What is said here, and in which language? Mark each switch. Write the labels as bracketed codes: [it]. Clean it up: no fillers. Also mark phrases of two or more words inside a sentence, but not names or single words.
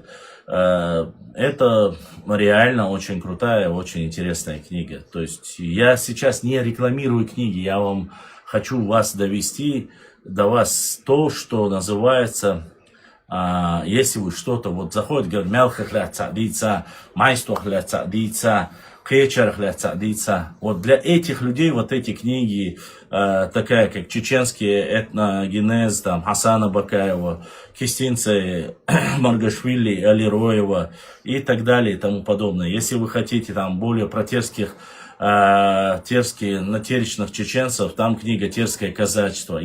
[ru] Это реально очень крутая, очень интересная книга. То есть я сейчас не рекламирую книги, я вам хочу вас довести до вас то, что называется... если вы что-то вот заходит, говорит, [ce] мелких ляцадица, майстух ляцадица, кечерх ляцадица. [ru] Вот для этих людей вот эти книги, такая как чеченские этногенез, там, Хасана Бакаева, кистинцы Маргашвили, Алироева и так далее и тому подобное. Если вы хотите там более про терских, натеричных чеченцев, там книга «Терское казачество».